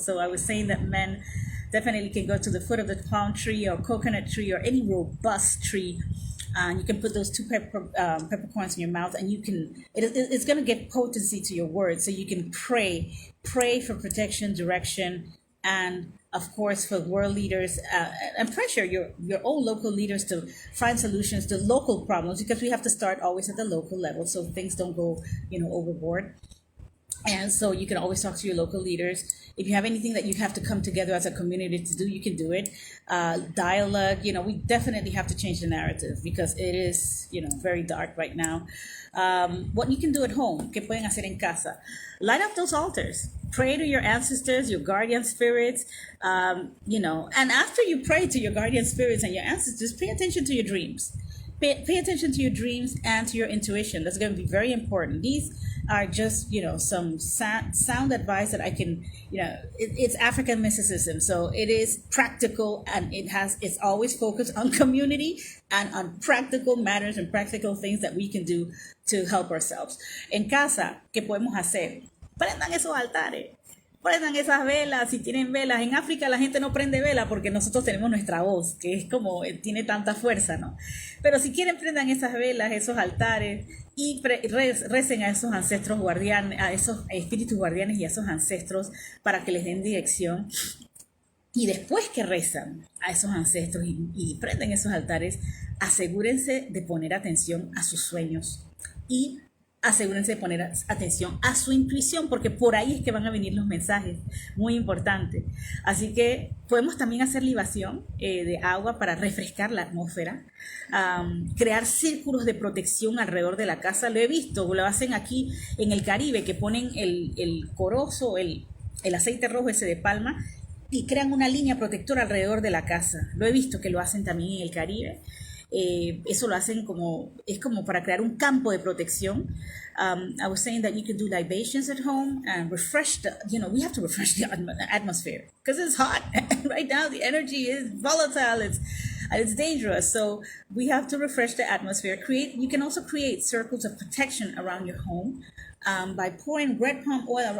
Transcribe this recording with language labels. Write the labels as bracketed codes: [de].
[en] So I was saying that men definitely can go to the foot of the palm tree or coconut tree or any robust tree, and you can put those two peppercorns in your mouth, and it's going to get potency to your words, so you can pray for protection, direction, and of course for world leaders, and pressure your own local leaders to find solutions to local problems, because we have to start always at the local level so things don't go overboard. And so you can always talk to your local leaders. If you have anything that you have to come together as a community to do, you can do it. Dialogue, we definitely have to change the narrative, because it is, very dark right now. What you can do at home, [es] ¿qué pueden hacer en casa? [en] Light up those altars. Pray to your ancestors, your guardian spirits, and after you pray to your guardian spirits and your ancestors, pay attention to your dreams. Pay attention to your dreams and to your intuition. That's going to be very important. These are just, some sound advice that I can, it's African mysticism. So it is practical, and it's always focused on community and on practical matters and practical things that we can do to help ourselves. [es] En casa, ¿qué podemos hacer? Prendan esos altares. Prendan esas velas, si tienen velas. En África la gente no prende vela porque nosotros tenemos nuestra voz, que es como, tiene tanta fuerza, ¿no? Pero si quieren, prendan esas velas, esos altares, y recen a esos ancestros guardianes, a esos espíritus guardianes y a esos ancestros para que les den dirección. Y después que rezan a esos ancestros y prenden esos altares, asegúrense de poner atención a sus sueños y asegúrense de poner atención a su intuición, porque por ahí es que van a venir los mensajes, muy importante. Así que podemos también hacer libación de agua para refrescar la atmósfera, crear círculos de protección alrededor de la casa. Lo he visto, lo hacen aquí en el Caribe, que ponen el corozo, el aceite rojo ese de palma, y crean una línea protectora alrededor de la casa. Lo he visto que lo hacen también en el Caribe. Eso lo hacen es como para crear un campo de protección. [en] I was saying that you could do libations at home and refresh we have to refresh the atmosphere, because it's hot right now. The energy is volatile, it's dangerous, so we have to refresh the atmosphere. You can also create circles of protection around your home by pouring red palm oil.